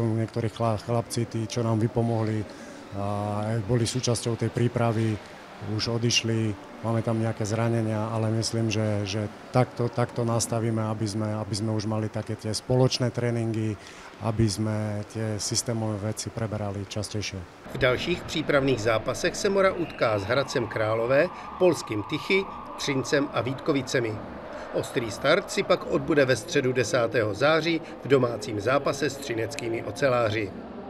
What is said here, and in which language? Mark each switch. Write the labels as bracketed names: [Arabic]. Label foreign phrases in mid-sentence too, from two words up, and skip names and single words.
[Slovak] Niektorí chlapci, tí, čo nám vypomohli, boli súčasťou tej prípravy, už odišli, máme tam nejaké zranenia, ale myslím, že takto nastavíme, aby sme už mali také tie spoločné tréninky, aby sme tie systémové veci preberali častejšie. [Czech] V dalších přípravných zápasech se Mora utká s Hradcem Králové, polským Tychy, Třincem a Vítkovicemi. Ostrý start si pak odbude ve středu 10. září v domácím zápase s třineckými oceláři.